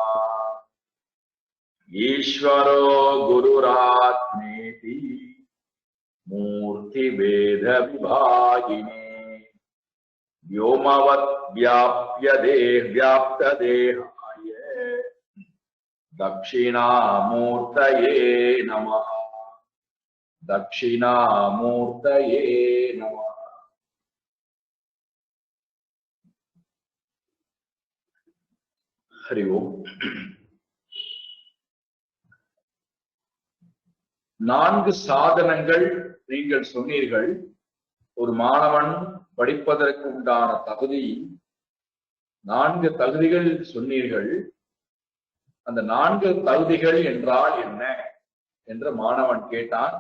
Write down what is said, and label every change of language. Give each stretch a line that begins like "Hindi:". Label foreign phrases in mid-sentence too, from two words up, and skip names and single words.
Sanskrit: ईश्वरो गुरुरात्मेति मूर्तिभेद विभागिने व्योमवत् व्याप्तदेहाय दक्षिणामूर्तये नमः। दक्षिणामूर्तये नमः। हरि ओम।
Tamil: நான்கு சாதனங்கள் நீங்கள் சொன்னீர்கள். ஒரு மாணவன் படிப்பதற்கு உண்டான தகுதி 4 தகுதிகள் சொன்னீர்கள். அந்த 4 தகுதிகள் என்றால் என்ன என்று மாணவன் கேட்டான்.